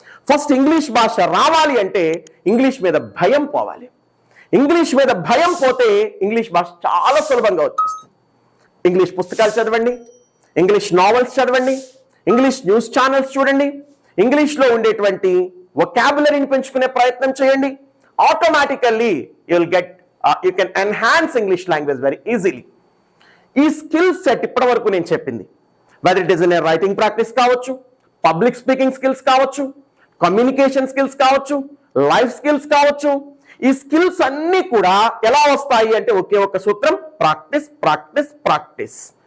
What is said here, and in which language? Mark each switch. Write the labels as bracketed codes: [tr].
[te] First English భాష రావాలి అంటే ఇంగ్లీష్ మీద భయం పోవాలి. ఇంగ్లీష్ మీద భయం పోతే ఇంగ్లీష్ భాష చాలా సులభంగా వచ్చేస్తుంది. ఇంగ్లీష్ పుస్తకాలు చదవండి, ఇంగ్లీష్ నావెల్స్ చదవండి, ఇంగ్లీష్ న్యూస్ ఛానల్స్ చూడండి, ఇంగ్లీష్లో ఉండేటువంటి వొకాబులరీని పెంచుకునే ప్రయత్నం చేయండి. [en] Automatically you will get you can enhance English language very easily. [te] ఈ స్కిల్ సెట్ ఇప్పటి వరకు నేను చెప్పింది, [en] whether it is in writing practice [te] కావచ్చు, పబ్లిక్ స్పీకింగ్ స్కిల్స్ కావచ్చు, కమ్యూనికేషన్ స్కిల్స్ కావచ్చు, లైఫ్ స్కిల్స్ కావచ్చు, ఈ స్కిల్స్ అన్నీ కూడా ఎలా వస్తాయి అంటే ఒకే ఒక సూత్రం, ప్రాక్టీస్ ప్రాక్టీస్ ప్రాక్టీస్.